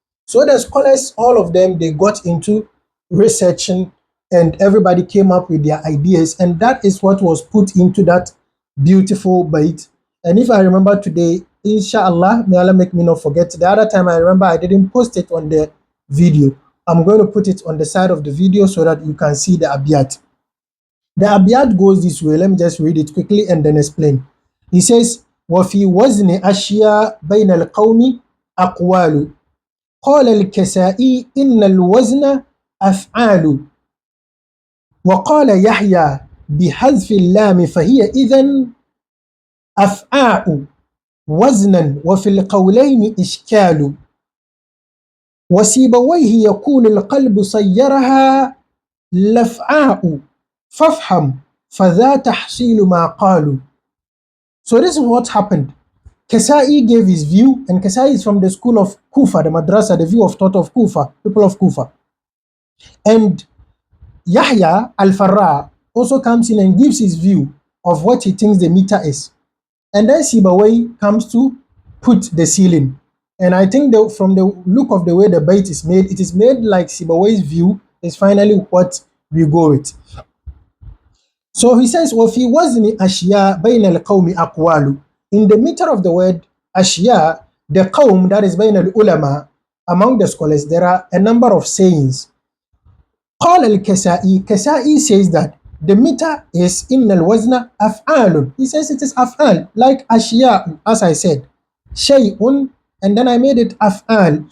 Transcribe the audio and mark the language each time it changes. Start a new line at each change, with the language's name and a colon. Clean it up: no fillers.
English: So the scholars, all of them, they got into researching and everybody came up with their ideas, and that is what was put into that beautiful bait. And if I remember today, inshallah, may Allah make me not forget. The other time I remember I didn't post it on the video. I'm going to put it on the side of the video so that you can see the abiyat. The abiyat goes this way. Let me just read it quickly and then explain. He says,
Arabic: وَفِي وَزْنِ أَشْيَاء بَيْنَ الْقَوْمِ أَقْوَالُ قال الكسائي إن الوزن أفعال وقال يحيى بحذف اللام فهي إذن أفعاء وزنا وفي القولين إشكال وسيبويه يكون القلب صيرها لفعاء فافهم فذا تحصيل ما قالوا.
English: So this is what happened. Kasai gave his view, and Kasai is from the school of Kufa, the madrasa, the view of thought of Kufa, people of Kufa. And Yahya al-Farra also comes in and gives his view of what he thinks the meter is. And then Sibawai comes to put the ceiling. And I think from the look of the way the bait is made, it is made like Sibawai's view is finally what we go with. So he says,
Arabic: وَفِي وَزْنِ أَشْيَاء بَيْنَ الْقَوْمِ أَقْوَالُ.
English: In the meter of the word ashya, the qawm, that is bain al-ulama, among the scholars, there are a number of sayings.
Arabic: قال الكسائي,
English: Kasai says that the meter is
Arabic: إن الوزن أفعال.
English: He says it is af'al, like ashya, as I said, shay'un, and then I made it af'al.